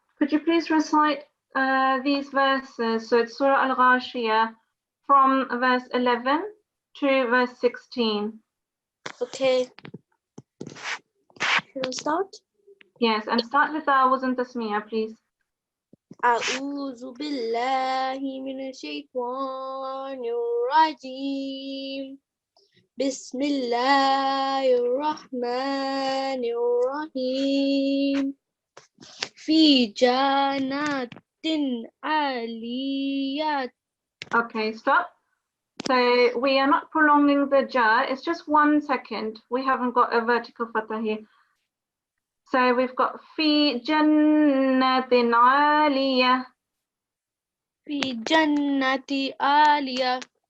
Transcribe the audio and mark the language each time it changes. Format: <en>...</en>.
<en>Could you please recite these verses? So it's Surah Al-Ghashiyah from verse 11 to verse 16. Okay. Should I start? Yes, and start with Awuz and Tasmiyah, please.</en> <ar>أعوذ بالله من الشيطان الرجيم بسم الله الرحمن الرحيم في جنات عاليات.</ar> <en>Okay, stop. So we are not prolonging the jar, it's just 1 second. We haven't got a vertical fatha here. So we've got fi jannatin aliyah.</en> <ar>في جنة عالية.</ar>